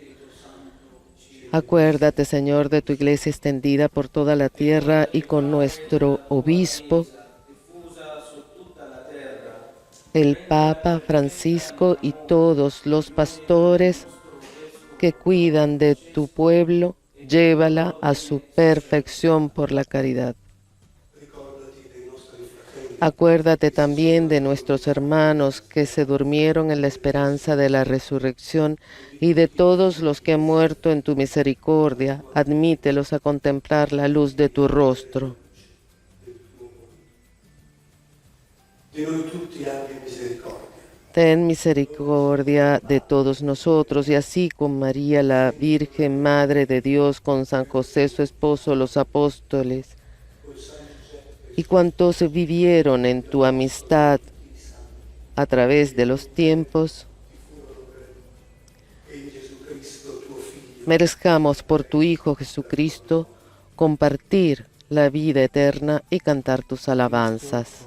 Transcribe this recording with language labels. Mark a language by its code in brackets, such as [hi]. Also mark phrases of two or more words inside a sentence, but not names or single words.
[es] Acuérdate, Señor, de tu iglesia extendida por toda la tierra y con nuestro obispo, el Papa Francisco y todos los pastores que cuidan de tu pueblo, llévala a su perfección por la caridad. Acuérdate también de nuestros hermanos que se durmieron en la esperanza de la resurrección y de todos los que han muerto en tu misericordia. Admítelos a contemplar la luz de tu rostro. [it] Di noi tutti abbi misericordia. [es] Ten misericordia de todos nosotros y así con María, la Virgen Madre de Dios, con San José, su esposo, los apóstoles, y cuantos vivieron en tu amistad a través de los tiempos, merezcamos por tu Hijo Jesucristo compartir la vida eterna y cantar tus alabanzas.